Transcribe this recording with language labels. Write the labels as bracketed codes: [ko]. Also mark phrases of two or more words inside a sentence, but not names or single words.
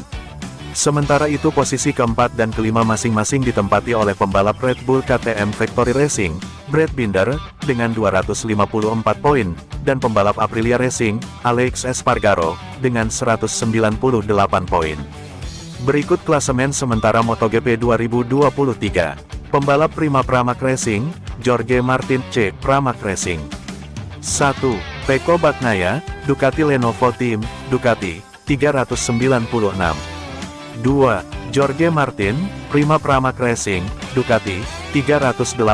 [id] Sementara itu posisi keempat dan kelima masing-masing ditempati oleh pembalap Red Bull KTM Factory Racing, Brad Binder, dengan 254 poin, dan pembalap Aprilia Racing, Alex Espargaro, dengan 198 poin. Berikut klasemen sementara MotoGP 2023. Pembalap Prima Pramac Racing, Jorge Martin C. Pramac Racing. 1. Pecco Bagnaia, Ducati Lenovo Team, Ducati, 396. 2. Jorge Martin, Prima Pramac Racing, Ducati, 385.